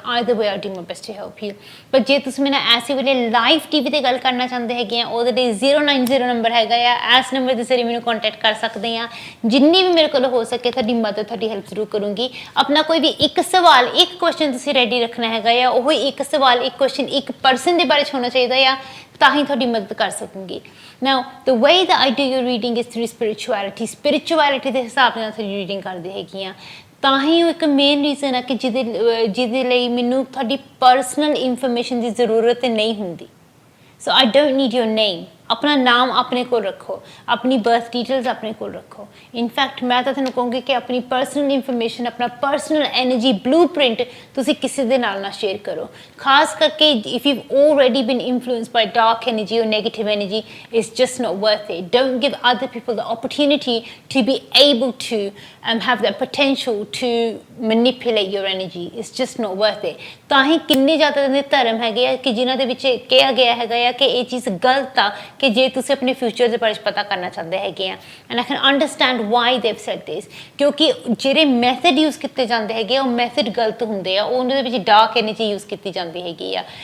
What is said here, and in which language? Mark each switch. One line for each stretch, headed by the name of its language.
English: Either way I do my best to help you.
Punjabi: ਪਰ ਜੇ ਤੁਸੀਂ ਮੇਰੇ ਨਾਲ ਐਸੇ ਵੇਲੇ ਲਾਈਵ ਟੀਵੀ ਤੇ ਗੱਲ ਕਰਨਾ ਚਾਹੁੰਦੇ ਹੈਗੇ ਆ, ਉਹਦੇ ਲਈ 090 ਨੰਬਰ ਹੈਗਾ ਆ, ਇਸ ਨੰਬਰ ਦੇ ਜ਼ਰੀਏ ਮੈਨੂੰ ਕੰਟੈਕਟ ਕਰ ਸਕਦੇ ਆ। ਜਿੰਨੀ ਵੀ ਮੇਰੇ ਕੋਲ ਹੋ ਸਕੇ ਤੁਹਾਡੀ ਮਦਦ, ਤੁਹਾਡੀ ਹੈਲਪ ਜ਼ਰੂਰ ਕਰੂੰਗੀ। ਆਪਣਾ ਕੋਈ ਵੀ ਇੱਕ ਸਵਾਲ, ਇੱਕ ਕੁਐਸਚਨ ਤੁਸੀਂ ਰੈਡੀ ਰੱਖਣਾ ਹੈਗਾ ਆ, ਉਹ ਇੱਕ ਸਵਾਲ, ਇੱਕ ਕੁਐਸਚਨ ਇੱਕ ਪਰਸਨ ਦੇ ਬਾਰੇ 'ਚ ਹੋਣਾ ਚਾਹੀਦਾ ਆ, ਤਾਂ ਹੀ ਤੁਹਾਡੀ ਮਦਦ ਕਰ ਸਕੂੰਗੀ।
English: Now, the way that I do your reading is through spirituality.
Punjabi: Spirituality ਦੇ ਹਿਸਾਬ ਨਾਲ ਤੁਹਾਡੀ ਰੀਡਿੰਗ ਕਰਦੀ ਹੈਗੀ ਆ। ਤਾਂ ਹੀ ਉਹ ਇੱਕ ਮੇਨ ਰੀਜ਼ਨ ਹੈ ਕਿ ਜਿਹਦੇ ਲਈ ਮੈਨੂੰ ਤੁਹਾਡੀ ਪਰਸਨਲ ਇਨਫੋਰਮੇਸ਼ਨ ਦੀ ਜ਼ਰੂਰਤ ਨਹੀਂ ਹੁੰਦੀ।
English: So I don't need your name.
Punjabi: ਆਪਣਾ ਨਾਮ ਆਪਣੇ ਕੋਲ ਰੱਖੋ, ਆਪਣੀ ਬਰਥ ਡੀਟੇਲਸ ਆਪਣੇ ਕੋਲ ਰੱਖੋ। ਇਨਫੈਕਟ ਮੈਂ ਤਾਂ ਤੁਹਾਨੂੰ ਕਹੂੰਗੀ ਕਿ ਆਪਣੀ ਪਰਸਨਲ ਇਨਫੋਰਮੇਸ਼ਨ, ਆਪਣਾ ਪਰਸਨਲ ਐਨਰਜੀ ਬਲੂਪ੍ਰਿੰਟ ਤੁਸੀਂ ਕਿਸੇ ਦੇ ਨਾਲ ਨਾ ਸ਼ੇਅਰ ਕਰੋ। ਖਾਸ ਕਰਕੇ
English: If you already been influenced by dark energy or negative energy, it's just not worth it. Don't give other people the opportunity to be able to have the potential to manipulate your energy. It's just not worth it.
Punjabi: ਤਾਂ ਹੀ ਕਿੰਨੇ ਜ਼ਿਆਦਾ ਦੇ ਧਰਮ ਹੈਗੇ ਆ ਕਿ ਜਿਨ੍ਹਾਂ ਦੇ ਵਿੱਚ ਕਿਹਾ ਗਿਆ ਹੈਗਾ ਆ ਕਿ ਇਹ ਚੀਜ਼ ਗਲਤ ਆ ਕਿ ਜੇ ਤੁਸੀਂ ਆਪਣੇ ਫਿਊਚਰ ਦੇ ਬਾਰੇ ਪਤਾ ਕਰਨਾ ਚਾਹੁੰਦੇ ਹੈਗੇ ਆ।
English: and I can understand why they said this,
Punjabi: ਕਿਉਂਕਿ ਜਿਹੜੇ ਮੈਥਡ ਯੂਜ਼ ਕੀਤੇ ਜਾਂਦੇ ਹੈਗੇ ਆ ਉਹ ਮੈਥਡ ਗਲਤ ਹੁੰਦੇ ਆ, ਉਹਨਾਂ ਦੇ ਵਿੱਚ ਡਾਰਕ ਐਨਰਜੀ ਯੂਜ਼ ਕੀਤੀ ਜਾਂਦੀ ਹੈਗੀ ਆ।